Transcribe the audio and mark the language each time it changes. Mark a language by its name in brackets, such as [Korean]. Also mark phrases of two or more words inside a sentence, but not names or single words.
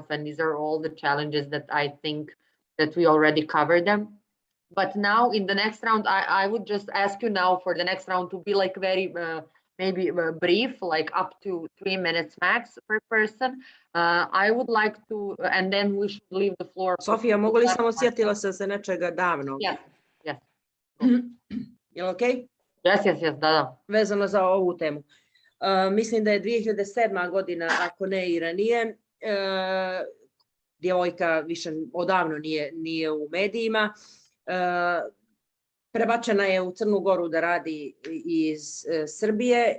[English] And these are all the challenges that I think that we already covered them. But now in the next round, I would just ask you now for the next round to be like very maybe brief, like up to 3 minutes max per person. I would like to, and then we should leave the floor. [Serbian] Sofija, mogu li samo, sjetila sam se nečega davno? [English] Yes. [Serbian] Je li okej? [English] Yes, da. [Serbian] Vezano za ovu temu. Mislim da je 2007. godina, ako ne i ranije, djevojka više odavno nije u medijima, prebačena je u Crnu Goru da radi iz Srbije